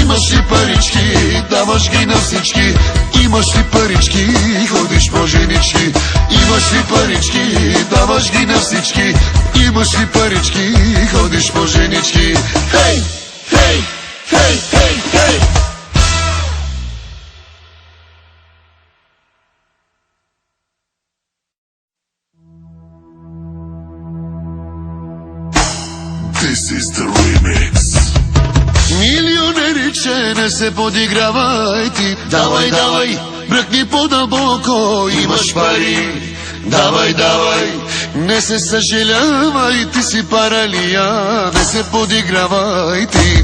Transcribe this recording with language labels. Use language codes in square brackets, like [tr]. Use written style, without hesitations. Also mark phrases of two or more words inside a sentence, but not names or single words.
[bg] Имаш ли парички, даваш ги на всички. Имаш ли парички, ходиш по женички. Имаш ли парички, даваш ги на всички. Имаш ли парички, ходиш по женички. Хей, хей, хей, хей, хей. [en] This is the remix. [bg] Милионериче, не се подигравай ти. Давай, давай, бръкни по-дълбоко, имаш пари. Давай, давай, не се съжалявай, ти си паралия. Не се подигравай ти.